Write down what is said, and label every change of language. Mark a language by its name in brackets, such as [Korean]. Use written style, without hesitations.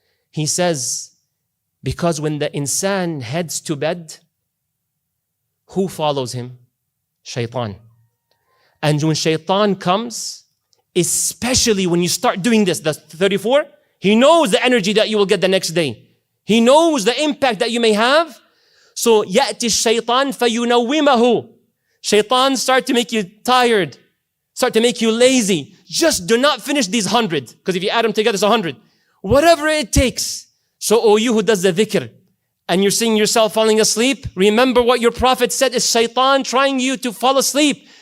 [English] He says, because when the insan heads to bed, who follows him? Shaitan. And when shaitan comes, especially when you start doing this, that's 34, he knows the energy that you will get the next day. He knows the impact that you may have. [Arabic] So, يَأْتِ الشَّيْطَانِ فَيُنَوِّمَهُ. [English] Shaitan start to make you tired, start to make you lazy. Just do not finish these 100, because if you add them together, it's 100. Whatever it takes. So, oh, you who does the dhikr, and you're seeing yourself falling asleep, remember what your Prophet said is shaitan trying you to fall asleep.